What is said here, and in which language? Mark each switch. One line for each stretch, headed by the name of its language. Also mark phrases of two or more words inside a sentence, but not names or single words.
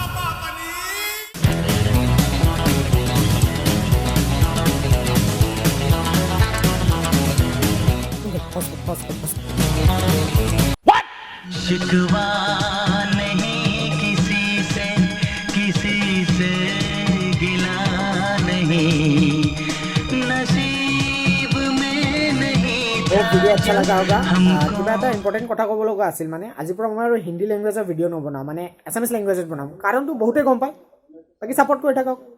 Hindi: शिकवा नहीं किसी से गिला नहीं नसीब में नहीं ভিডিও अच्छा लगा होगा।
Assamese: কিবা এটা ইম্পৰ্টেণ্ট কথা ক'ব লগা আছিল, মানে আজিৰ পৰা মই আৰু হিন্দী লেংগুৱেজৰ ভিডিঅ' নবনাওঁ, মানে
English: Assamese language
Assamese: বনাম। কাৰণটো বহুতে গম পায়, বাকী ছাপোৰ্ট কৰি থাকক।